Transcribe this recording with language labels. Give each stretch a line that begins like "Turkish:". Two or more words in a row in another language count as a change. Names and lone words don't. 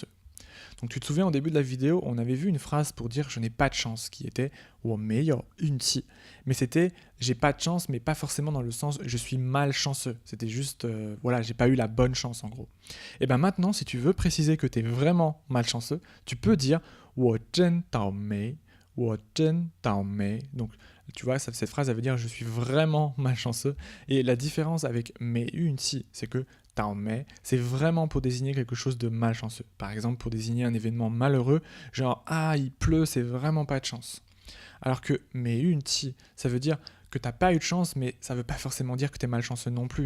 French: Donc tu te souviens au début de la vidéo, on avait vu une phrase pour dire je n'ai pas de chance qui était mais c'était j'ai pas de chance mais pas forcément dans le sens je suis malchanceux. C'était juste voilà, j'ai pas eu la bonne chance en gros. Et bien maintenant si tu veux préciser que tu es vraiment malchanceux, tu peux dire
Chinese: 我真倒霉, 我真倒霉.
French: Donc tu vois, cette phrase, ça veut dire je suis vraiment malchanceux. Et la différence avec
Chinese: 没运气,
French: c'est que
Chinese: 倒霉,
French: c'est vraiment pour désigner quelque chose de malchanceux. Par exemple, pour désigner un événement malheureux, genre ah, il pleut, c'est vraiment pas de chance. Alors que
Chinese: 没运气,
French: ça veut dire que t'as pas eu de chance, mais ça veut pas forcément dire que t'es malchanceux non plus.